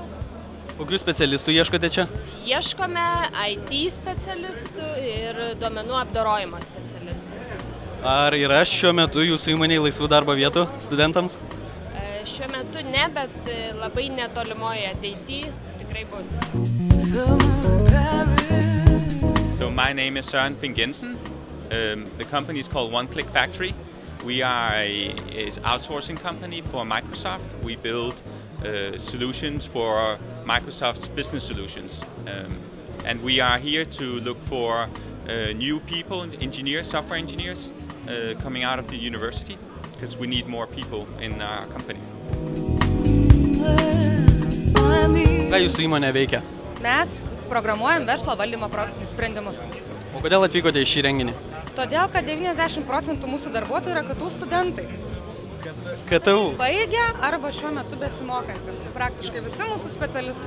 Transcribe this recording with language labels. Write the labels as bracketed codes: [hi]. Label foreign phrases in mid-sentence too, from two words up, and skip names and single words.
[lt] Kokių specialistų ieškote čia? Ieškome IT specialistų ir duomenų apdorojimo specialistų. Ar yra šiuo metu jūsų įmonėje laisvų darbo vietų studentams? Šiuo metu ne, bet labai netolimoje ateityje tikrai bus. [en] So my name is Søren Fink Jensen. The company is called One Click Factory. We are an outsourcing company for Microsoft. We build solutions for Microsoft's business solutions. And we are here to look for new people, engineers, software engineers coming out of the university, because we need more people in our company. [lt] Ką jūsų įmonė veikia? Mes programuojam verslo valdymo sprendimus. O kodėl atvykote į šį renginį? Todėl, kad 90% mūsų darbuotojų yra KTU studentai. KTU? Baigę arba šiuo metu besimokantis. Praktiškai visi mūsų specialistai.